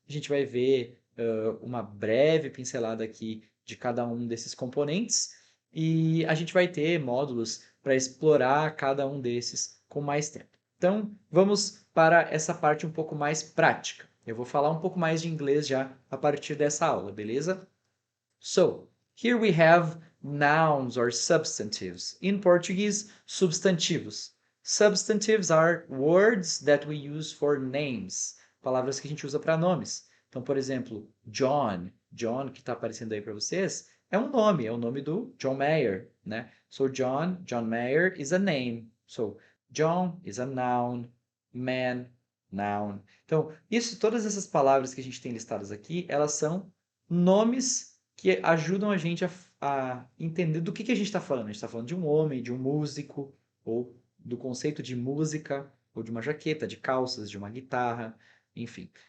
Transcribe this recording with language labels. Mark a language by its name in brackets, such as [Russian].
[Portuguese] A gente vai ver uma breve pincelada aqui de cada um desses componentes e a gente vai ter módulos para explorar cada um desses com mais tempo. Então, vamos para essa parte um pouco mais prática. Eu vou falar um pouco mais de inglês já a partir dessa aula, beleza? [English] So, here we have nouns or substantives. In Portuguese, substantivos. Substantives are words that we use for names. [Portuguese] Palavras que a gente usa para nomes. Então, por exemplo, John. John, que está aparecendo aí para vocês, é o nome do John Mayer, né? [English] So, John Mayer is a name. So, John is a noun. [Portuguese] Man, noun. Então, todas essas palavras que a gente tem listadas aqui, elas são nomes que ajudam a gente a entender do que a gente está falando. A gente está falando de um homem, de um músico, ou do conceito de música, ou de uma jaqueta, de calças, de uma guitarra, enfim.